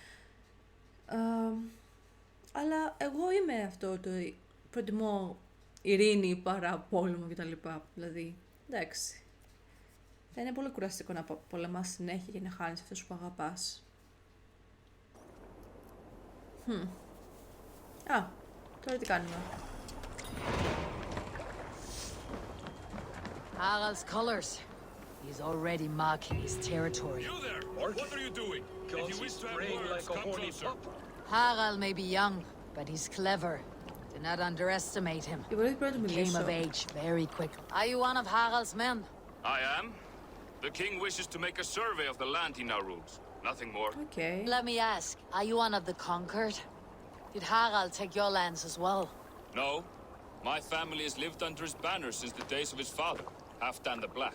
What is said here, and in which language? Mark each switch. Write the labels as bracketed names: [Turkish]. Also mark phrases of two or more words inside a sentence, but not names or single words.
[Greek] Αλλά εγώ είμαι αυτό, το προτιμώ ειρήνη παρά πόλεμο κτλ. Δηλαδή, εντάξει. Θα είναι πολύ κουραστικό να πολεμάς συνέχεια και να χάνεις αυτούς που αγαπάς. Α, τώρα τι κάνουμε. [English] Harald's colors. He's already marking his territory. You there! What are you doing? If you wish to have words, come closer. Harald may be young, but he's clever. Do not underestimate him. [Greek] Η πρώτη πρέπει να του [English] Came [Greek] μιλήσω. [English] of age very quickly. Are you one of Harald's men? I am. The king wishes to make a survey of the land he now rules. Nothing more. Okay. Let me ask, are you one of the conquered? Did Harald take your lands as well? No. My family has lived under his banner since the days of his father, Halfdan the Black.